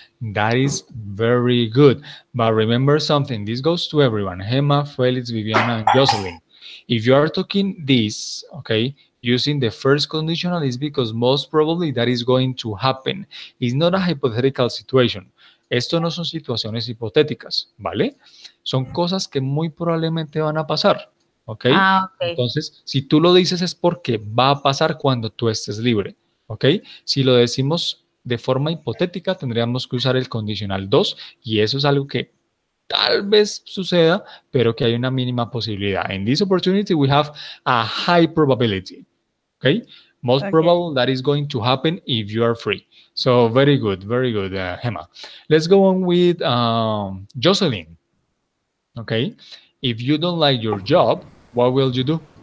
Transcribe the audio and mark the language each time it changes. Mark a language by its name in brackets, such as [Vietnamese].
[English] That is very good. But remember something, this goes to everyone, Gemma, Felix, Viviana, and Jocelyn. If you are talking this, okay, using the first conditional is because most probably that is going to happen. It's not a hypothetical situation. [Spanish] Esto no son situaciones hipotéticas, ¿vale? Son cosas que muy probablemente van a pasar, ¿ok? [English] Ah, okay. [Spanish] Entonces, si tú lo dices es porque va a pasar cuando tú estés libre, ¿ok? Si lo decimos de forma hipotética, tendríamos que usar el condicional 2 y eso es algo que tal vez suceda, pero que hay una mínima posibilidad. [English] In this opportunity, we have a high probability, ¿ok? Most Okay. probable that is going to happen if you are free. So, very good, Gemma. Let's go on with Jocelyn, ¿ok? If you don't like your job, what will you do?